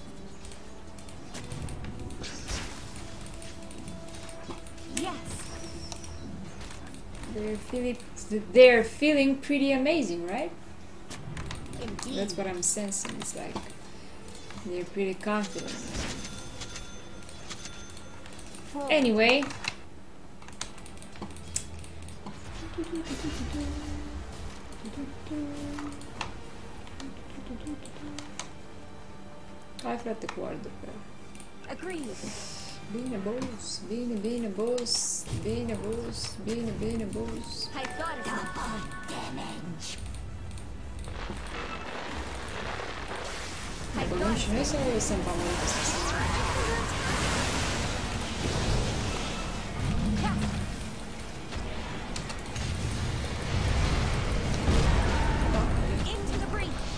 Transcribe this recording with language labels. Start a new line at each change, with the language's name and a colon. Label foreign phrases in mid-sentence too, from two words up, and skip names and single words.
English: Yes. They're feeling pretty amazing, right? Indeed. That's what I'm sensing. It's like they're pretty confident. Anyway.
Romanian: Hai frate cu ardă pe ăla.
English: Agreed.
Romanian: Bine boss, bine boss, bine boss, bine boss.
English: I thought it was damage.
Romanian: Băgăm și noi sau lăsăm pe amărât ăsta?
English: Into the breach.